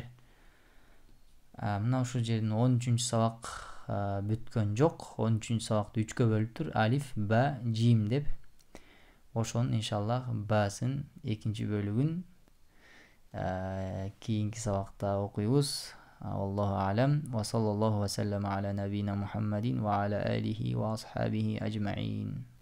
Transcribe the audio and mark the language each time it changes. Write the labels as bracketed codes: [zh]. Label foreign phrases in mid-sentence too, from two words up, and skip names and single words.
[ky] Мына ушул жердин 13-чү сабак бүткөн жок. 13-чү сабакты 3-кө бөлүп тур. Алиф, ба, жим деп. Ошонун иншаллах басын экинчи бөлүгүн кийинки сабакта окуйбуз. [ar] الله أعلم. وصلى الله وسلم على نبينا محمد وعلى آله وأصحابه أجمعين.